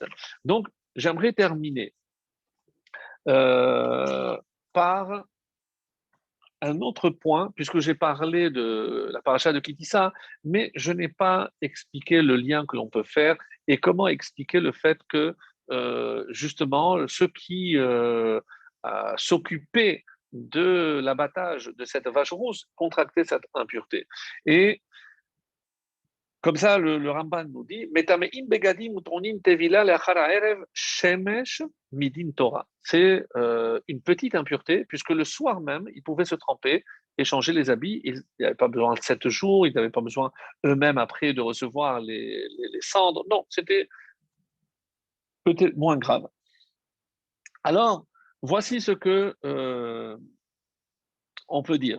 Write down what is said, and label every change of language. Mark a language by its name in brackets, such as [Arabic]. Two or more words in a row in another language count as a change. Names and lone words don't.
[French] Donc, j'aimerais terminer euh, par un autre point, puisque j'ai parlé de la paracha de Kitissa, mais je n'ai pas expliqué le lien que l'on peut faire et comment expliquer le fait que, justement, ceux qui s'occupaient de l'abattage de cette vache rousse contractaient cette impureté. Et comme ça, le Ramban nous dit [Hebrew] מטמאים בגדים וטעונים טבילה לאחר הערב שמש מדין תורה. [French] C'est une petite impureté, puisque le soir même, ils pouvaient se tremper et changer les habits. Ils n'avaient pas besoin de 7 jours, ils n'avaient pas besoin eux-mêmes après de recevoir les cendres. Non, c'était peut-être moins grave. Alors, voici ce que on peut dire.